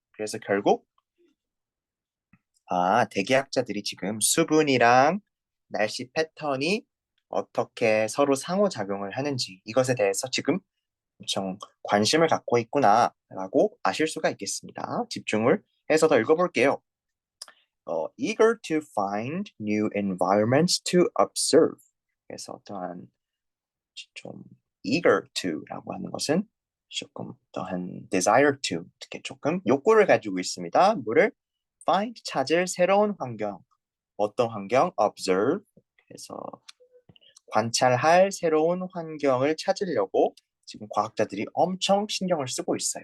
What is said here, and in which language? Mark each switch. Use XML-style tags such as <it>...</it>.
<ko>그래서 결국 대기학자들이 지금 수분이랑 날씨 패턴이 어떻게 서로 상호작용을 하는지 이것에 대해서 지금 엄청 관심을 갖고 있구나라고 아실 수가 있겠습니다. 집중을 해서 더 읽어볼게요.</ko> <en>Eager to find new environments to observe.</en> <ko>그래서 어떠한 좀</ko> <en>eager to</en> <ko>라고 하는 것은 조금 어떠한</ko> <en>desire to,</en> <ko>특히 조금 욕구를 가지고 있습니다. 뭐를</ko> <en>find</en> <ko>찾을 새로운 환경, 어떤 환경?</ko> <en>observe.</en> <ko>그래서 관찰할 새로운 환경을 찾으려고 지금 과학자들이 엄청 신경을 쓰고 있어요.</ko>